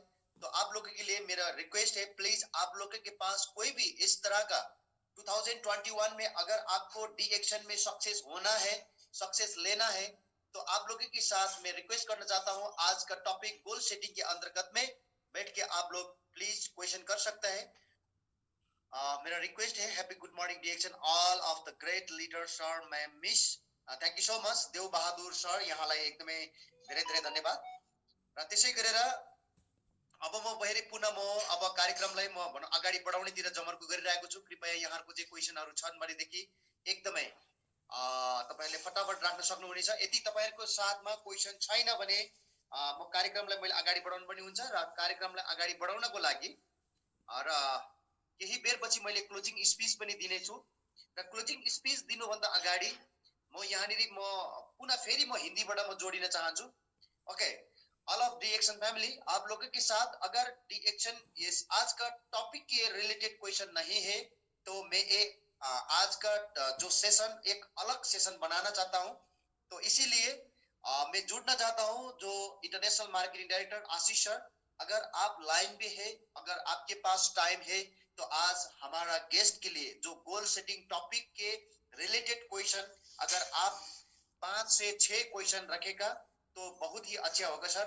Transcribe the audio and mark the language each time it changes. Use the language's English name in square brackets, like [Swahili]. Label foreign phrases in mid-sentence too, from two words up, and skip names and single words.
[Hindi] तो आप लोगों के लिए मेरा रिक्वेस्ट है, प्लीज आप लोगों के पास कोई भी इस तरह का 2021 में अगर आपको डी एक्शन में सक्सेस होना है, सक्सेस लेना है, तो आप लोगों के साथ मैं रिक्वेस्ट करना चाहता हूं, आज का टॉपिक [English] goal setting [Hindi] के अंतर्गत में बैठ के आप लोग प्लीज क्वेश्चन कर सकते हैं। मेरा रिक्वेस्ट है, [English] happy good morning D Action all of the great leader sir ma'am miss, thank you so much देव बहादुर सर, [Nepali] यहाँलाई एकदमै धेरै धेरै धन्यवाद। र त्यसै गरेर अब म बहिरी पुनः अब कार्यक्रमलाई म भनौँ अगाडि बढाउनेतिर जमर्को गरिरहेको छु। कृपया यहाँहरूको जे क्वेसनहरू छन् भनेदेखि एकदमै तपाईँहरूले फटाफट राख्न सक्नुहुनेछ। यदि तपाईँहरूको साथमा क्वेसन छैन भने म कार्यक्रमलाई मैले अगाडि बढाउनु पनि हुन्छ, र कार्यक्रमलाई अगाडि बढाउनको लागि र केही बेरपछि मैले [English] closing speech [Nepali] पनि दिनेछु। र [English] closing speech [Nepali] दिनुभन्दा अगाडि म यहाँनिर पुनः फेरि म हिन्दीबाट म जोडिन चाहन्छु। [English] okay, all of D Action family, [Hindi] आप लोगों के साथ अगर डी एक्शन ये आज का टॉपिक के रिलेटेड क्वेश्चन नहीं है, तो मैं आज का जो सेशन एक अलग सेशन बनाना चाहता हूं। तो इसीलिए मैं जुड़ना चाहता हूं जो [English] international marketing director [Hindi] आशीष सर, अगर आप लाइन पे है, अगर आपके पास टाइम है, तो आज हमारा गेस्ट के लिए जो [English] goal setting topic [Hindi] के रिलेटेड क्वेश्चन अगर आप 5 से 6 क्वेश्चन रखेगा तो बहुत ही अच्छा होगा सर।